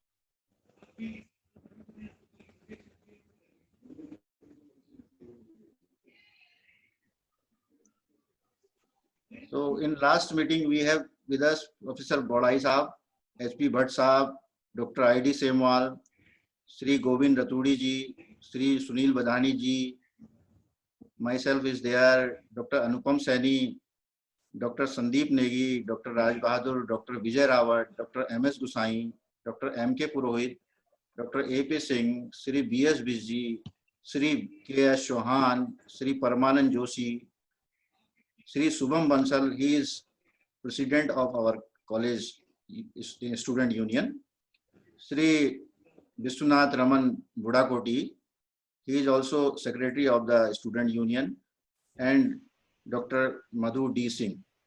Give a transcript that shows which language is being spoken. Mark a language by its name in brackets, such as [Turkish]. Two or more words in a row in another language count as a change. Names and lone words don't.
[English] So in last meeting, we have with us Professor Bodai Saab, HP Bhatt Saab, Dr. I.D. Semwal, Sri Govind Ratudi ji, Sri Sunil Badhani ji, myself is there, Dr. Anupam Saini, Dr. Sandeep Negi, Dr. Raj Bahadur, Dr. Vijay Rawat, Dr. M.S. Gusai, Dr. M.K. Purohit, Dr. A.P. Singh, Sri B.S. Bijji, Sri K.S. Chauhan, Sri Paramanand Joshi, Sri Subham Bansal, he is president of our college student union. Sri Vishwanath Raman Buddha Koti, he is also secretary of the student union, and Dr. Madhu D. Singh.